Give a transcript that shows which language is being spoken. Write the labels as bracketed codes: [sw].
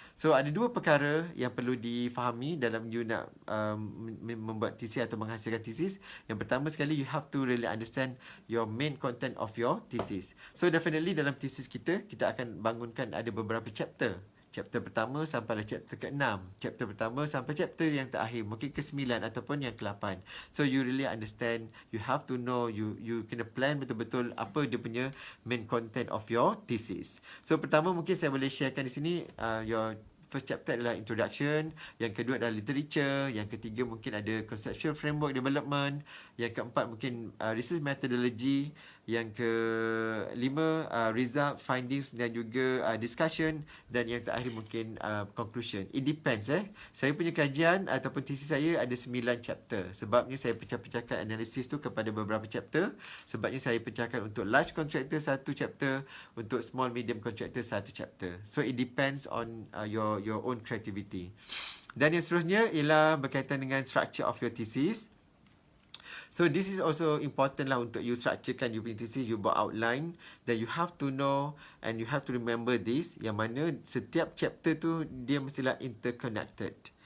[ms] So ada dua perkara yang perlu difahami dalam you nak membuat thesis atau menghasilkan thesis. Yang pertama sekali, [en] you have to really understand your main content of your thesis. [ms] So definitely dalam thesis kita akan bangunkan ada beberapa chapter. Chapter pertama sampai chapter ke-6. Chapter pertama sampai chapter yang terakhir, mungkin ke-9 ataupun yang ke-8. [en] So you really understand, you have to know, you [ms] kena [en] plan [ms] betul-betul apa dia punya [en] main content of your thesis. [ms] So pertama mungkin saya boleh sharekan di sini your first chapter adalah introduction, yang kedua adalah literature, yang ketiga mungkin ada conceptual framework development, yang keempat mungkin research methodology, yang kelima result, findings dan juga discussion, dan yang terakhir mungkin conclusion. [en] It depends [ms] Saya punya kajian ataupun thesis saya ada 9 chapter. Sebabnya saya pecah-pecahkan analisis tu kepada beberapa chapter. Sebabnya saya pecahkan untuk large contractor satu chapter, untuk small medium contractor satu chapter. [en] So it depends on your own creativity. [ms] Dan yang seterusnya ialah berkaitan dengan [en] structure of your thesis. So this is also important [ms] lah untuk you structurekan you punya thesis, you buat outline, dan [en] you have to know and you have to remember this, [ms] yang mana setiap chapter tu dia mestilah interconnected.